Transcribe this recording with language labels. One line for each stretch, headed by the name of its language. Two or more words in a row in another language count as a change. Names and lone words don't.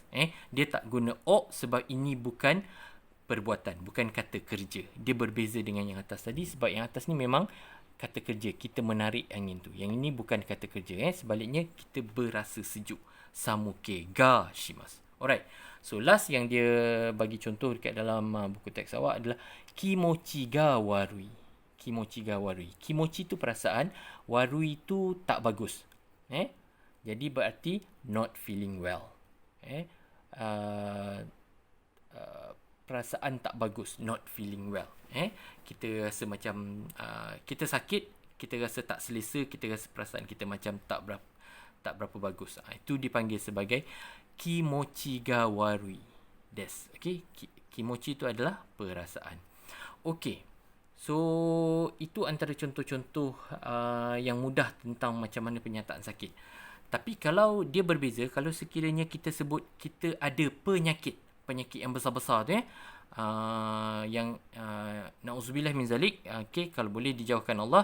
Malay: Dia tak guna o sebab ini bukan perbuatan, bukan kata kerja. Dia berbeza dengan yang atas tadi sebab yang atas ni memang kata kerja. Kita menarik angin tu. Yang ini bukan kata kerja. Sebaliknya kita berasa sejuk.
Japanese: Samuke ga shimasu. Alright.
Malay: So last yang dia bagi contoh dekat dalam buku teks awak adalah
Japanese: kimochi ga warui. Kimochi ga warui.
Malay: Kimochi tu perasaan, warui tu tak bagus. Jadi berarti
English: not feeling well.
Malay: Perasaan tak bagus,
English: not feeling well.
Malay: Kita rasa macam kita sakit, kita rasa tak selesa, kita rasa perasaan kita macam tak berapa bagus. Itu dipanggil sebagai
Japanese: kimochi ga warui desu.
Malay: Okay. Kimochi itu adalah perasaan. Okay. So, itu antara contoh-contoh yang mudah tentang macam mana penyataan sakit. Tapi kalau dia berbeza, kalau sekiranya kita sebut kita ada penyakit yang besar-besar tu yang
Arabic: na'udzubillah min zalik,
Malay: okay, kalau boleh dijauhkan Allah.